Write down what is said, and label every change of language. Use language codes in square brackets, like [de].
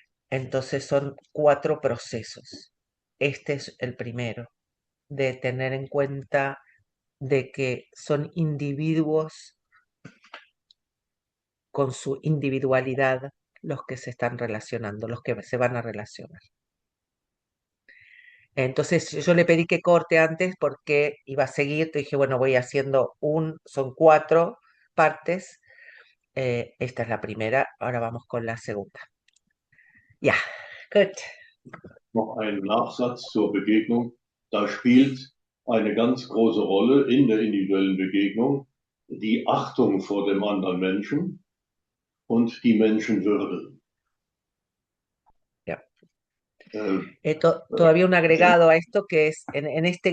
[es] Entonces son 4 procesos. Este es el primero, de tener en cuenta de que son individuos con su individualidad los que se están relacionando, los que se van a relacionar. Entonces yo le pedí que corte antes porque iba a seguir, te dije, bueno, voy haciendo son 4 partes. Esta es la primera, ahora vamos con la segunda. [de] Ja, gut. Noch ein Nachsatz zur Begegnung. Da spielt eine ganz große Rolle in der individuellen Begegnung die Achtung vor dem anderen Menschen und die Menschenwürde. Ja. [es] Todavía un agregado a esto que es en este